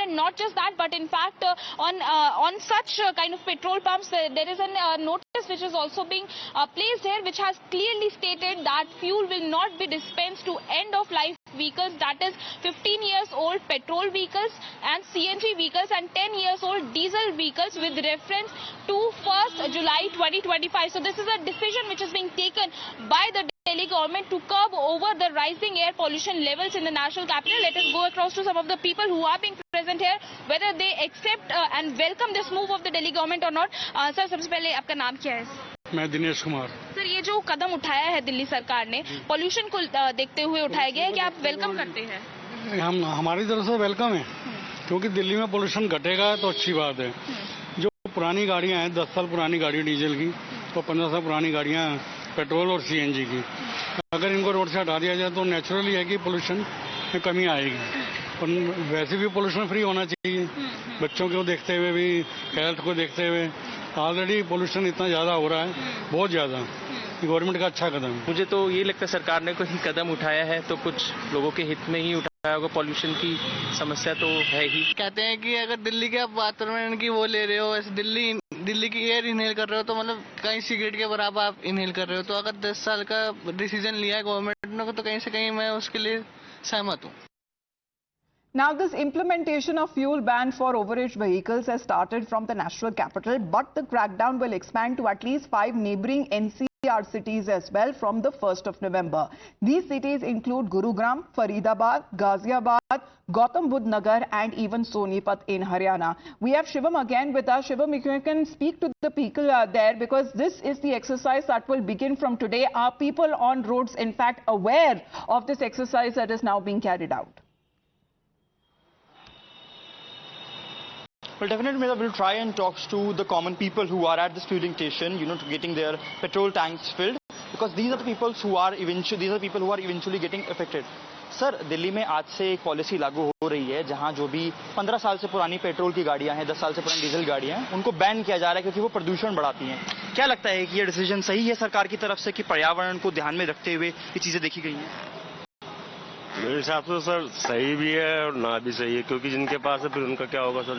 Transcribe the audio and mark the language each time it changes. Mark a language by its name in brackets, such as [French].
[English] And not just that, but in fact on such kind of petrol pumps there is a notice which is also being placed here, which has clearly stated that fuel will not be dispensed to end of life vehicles, that is 15 years old petrol vehicles and CNG vehicles and 10 years old diesel vehicles, with reference to 1st July 2025. So this is a decision which is being taken by the Delhi government to curb over the rising air pollution levels in the national capital. Let us go across to some of the people who are being present here, whether they accept and welcome this move of the Delhi government or not. [Hindi] Sir, सबसे पहले आपका नाम क्या है? मैं Dinesh Kumar. Sir, ये जो कदम उठाया है दिल्ली सरकार ने पोल्यूशन को देखते हुए उठाया गया है, क्या आप वेलकम करते हैं? हम हमारी तरफ से वेलकम है, क्योंकि दिल्ली में पोल्यूशन घटेगा तो अच्छी बात है। जो पुरानी गाड़ियां हैं, 10 साल पुरानी गाड़ी डीजल की और 15 साल पुरानी गाड़ियां पेट्रोल और सीएनजी की, अगर इनको रोड से हटा दिया जाए तो नेचुरली है कि पोल्यूशन में कमी आएगी। और वैसे भी पोल्यूशन फ्री होना चाहिए, बच्चों को देखते हुए भी, हेल्थ को देखते हुए। ऑलरेडी पोल्यूशन इतना ज़्यादा हो रहा है, बहुत ज़्यादा। गवर्नमेंट का अच्छा कदम है। मुझे तो ये लगता है सरकार ने कोई कदम उठाया है तो कुछ लोगों के हित में ही उठाया होगा। पॉल्यूशन की समस्या तो है ही। कहते हैं कि अगर दिल्ली के आप वातावरण की वो ले रहे हो, ऐसे दिल्ली की एयर इनहेल कर रहे हो तो मतलब कहीं सिगरेट के बराबर आप इनहेल कर रहे हो। तो अगर 10 साल का डिसीजन लिया है गवर्नमेंट ने तो कहीं से कहीं मैं उसके लिए सहमत हूँ। [English] Now, this implementation of fuel ban for overage vehicles has started from the national capital, but the crackdown will expand to at least 5 neighbouring NCR cities as well from the 1st of November. These cities include Gurugram, Faridabad, Ghaziabad, Gautam Budh Nagar and even Sonipat in Haryana. We have Shivam again with us. Shivam, if you can speak to the people there, because this is the exercise that will begin from today. Are people on roads in fact aware of this exercise that is now being carried out? Well, definitely we'll try and talk to the common people who are at this fueling station, to getting their petrol tanks filled, because these are the people who are eventually getting affected. [Hindi] Sir, Delhi में आज से एक policy लागू हो रही है जहां जो भी 15 साल से पुरानी पेट्रोल की गाड़ियां हैं, 10 साल से पुरानी डीजल गाड़ियां हैं, उनको बैन किया जा रहा है क्योंकि वो प्रदूषण बढ़ाती हैं। क्या लगता है कि ये डिसीजन सही है सरकार की तरफ से कि पर्यावरण को ध्यान में रखते हुए ये चीजें देखी गई हैं? मेरे हिसाब से सर सही भी है और ना भी सही है, क्योंकि जिनके पास है फिर उनका क्या होगा सर।